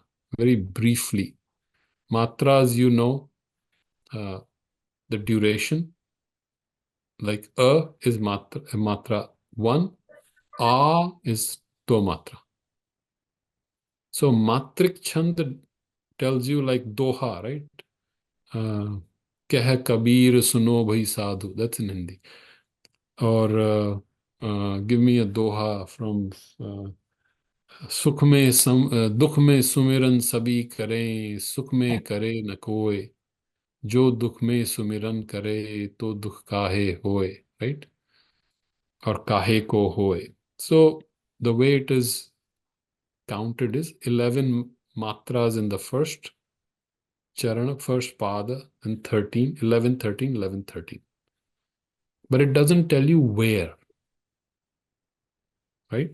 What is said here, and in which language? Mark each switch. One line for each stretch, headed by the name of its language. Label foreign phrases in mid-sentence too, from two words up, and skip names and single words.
English: Very briefly, matras, the duration, like is matra 1, a is to matra. So Matrik chanda tells you like doha, right?
Hindi: कह कबीर सुनो भाई साधु.
English: That's in Hindi. Or give me a doha from
Hindi: सुख में दुख में सुमिरन सभी करें, सुख में करे न कोय, जो दुख में सुमिरन करे तो दुख काहे होए,
English: right?
Hindi: Or काहे को होए.
English: So the way it is counted is 11 matras in the first charana, first pada, and 13, 11, 13, 11, 13. But it doesn't tell you where, right?